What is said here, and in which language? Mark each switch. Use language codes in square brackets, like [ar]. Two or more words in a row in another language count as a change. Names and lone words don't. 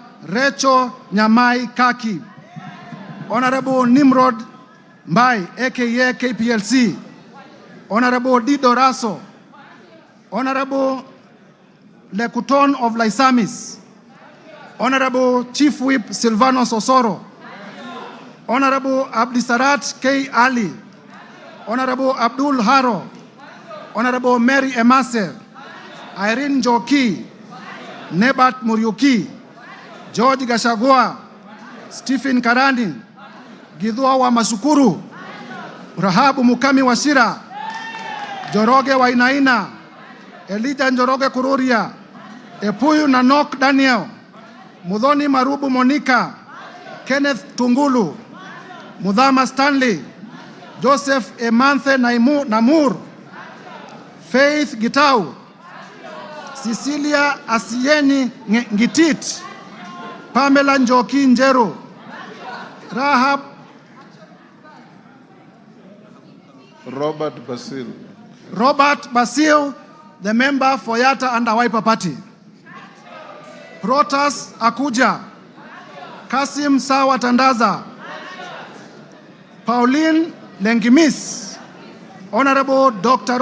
[en] Rachel Nyamai Kaki, Honorable Nimrod Mbai, aka KPLC, Honorable Dido Raso, Honorable Lekuton of Laisamis, Honorable Chief Whip Silvanos Osoro, Honorable Abdisarat K. Ali, Honorable Abdul Haro, Honorable Mary Emase, Irene Njoki, Nebat Muriuki, George Gachagua, Stephen Karani, Githua wa Masukuru, Rahabu Mukami Washira, Joroge Wainaina, Elijah Njoroge Kururia, Epuyu Nanok Daniel, Mudhoni Marubu Monica, Kenneth Tungulu, Mudhama Stanley, Joseph Emanthe Namur, Faith Gitau, Cecilia Asieni Ngitit, Pamela Njoki Njeru, Robert Basil, the member for Yatta and Wiper Party. Protas Akuja, Kasim Sawa Tandaza, Pauline Lengimis, Honorable Dr.